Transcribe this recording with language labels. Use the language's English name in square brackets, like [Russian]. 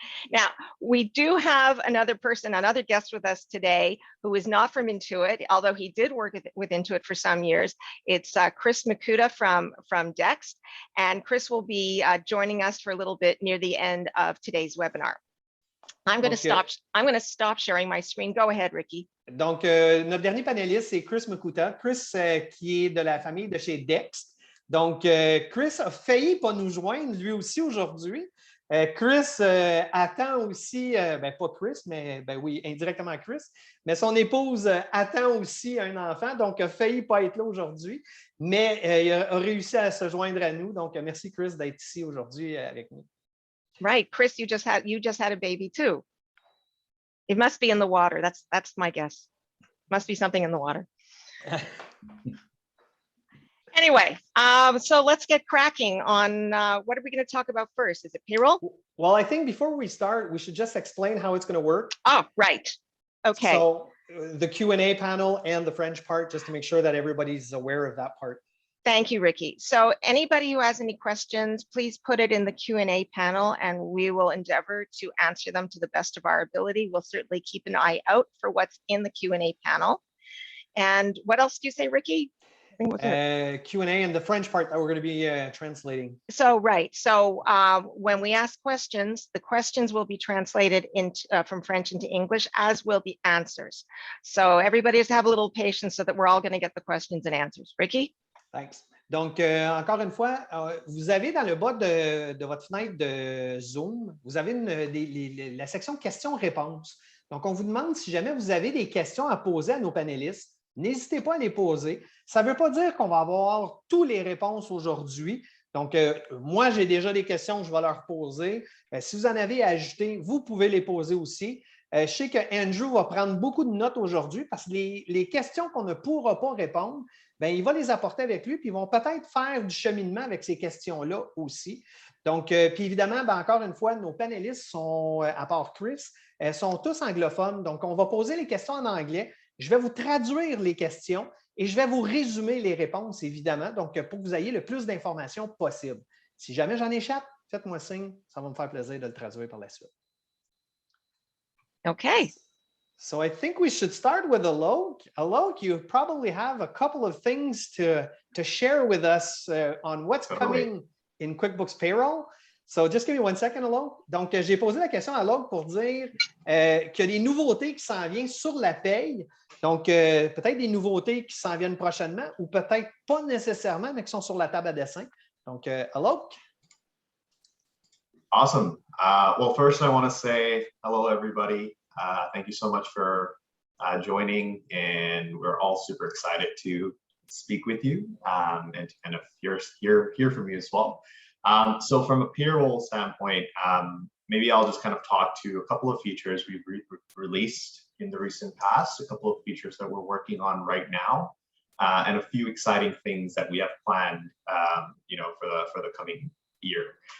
[English] Now, we do have another guest with us today who is not from Intuit, although he did work with Intuit for some years. It's Chris Makuta from Dext, and Chris will be joining us for a little bit near the end of today's webinar. I'm going to stop sharing my screen. Go ahead, Ricky. [French] Donc, notre dernier panéliste, c'est Chris Makuta. Chris, qui est de la famille de chez Dext. Donc, Chris a failli pas nous joindre lui aussi aujourd'hui. Chris attend aussi, pas Chris, mais oui, indirectement Chris, mais son épouse attend aussi un enfant, donc a failli pas être là aujourd'hui, mais il a réussi à se joindre à nous. Donc, merci Chris d'être ici aujourd'hui avec nous. [English] Right, Chris, you just had a baby too. It must be in the water. That's my guess. Must be something in the water. Anyway, so let's get cracking on what are we going to talk about first? Is it payroll? Well, I think before we start, we should just explain how it's going to work. Oh, right. Okay. So the Q&A panel and the French part, just to make sure that everybody's aware of that part. Thank you, Ricky. So anybody who has any questions, please put it in the Q&A panel and we will endeavor to answer them to the best of our ability. We'll certainly keep an eye out for what's in the Q&A panel. And what else do you say, Ricky? Q&A and the French part that we're going to be translating. So, right. So when we ask questions, the questions will be translated from French into English, as will the answers. So everybody has to have a little patience so that we're all going to get the questions and answers. Ricky? Thanks. [French] Donc, encore une fois, vous avez dans le bas de votre fenêtre de Zoom, vous avez la section questions-réponses. Donc, on vous demande si jamais vous avez des questions à poser à nos panélistes. N'hésitez pas à les poser. Ça ne veut pas dire qu'on va avoir toutes les réponses aujourd'hui. Donc, moi, j'ai déjà des questions que je vais leur poser. Si vous en avez à ajouter, vous pouvez les poser aussi. Je sais que Andrew va prendre beaucoup de notes aujourd'hui parce que les questions qu'on ne pourra pas répondre, bien, il va les apporter avec lui, puis ils vont peut-être faire du cheminement avec ces questions-là aussi. Donc, puis évidemment, bien, encore une fois, nos panélistes sont, à part Chris, sont tous anglophones. Donc, on va poser les questions en anglais. Je vais vous traduire les questions et je vais vous résumer les réponses, évidemment, donc pour que vous ayez le plus d'informations possible. Si jamais j'en échappe, faites-moi signe, ça va me faire plaisir de le traduire par la suite. [English] Okay. So I think we should start with Alok. Alok, you probably have a couple of things to share with us on what's coming in QuickBooks Payroll. So just give me 1 second, Alok. [French] Donc, j'ai posé la question à Alok pour dire qu'il y a des nouveautés qui s'en viennent sur la paye. Donc, peut-être des nouveautés qui s'en viennent prochainement ou peut-être pas nécessairement, mais qui sont sur la table à dessin. Donc, Alok. [English] Awesome. Well, first I want to say hello, everybody. Thank you so much for joining, and we're all super excited to speak with you and to kind of hear from you as well. So from a payroll standpoint, maybe I'll just kind of talk to a couple of features we've released in the recent past, a couple of features that we're working on right now, and a few exciting things that we have planned, for the coming year.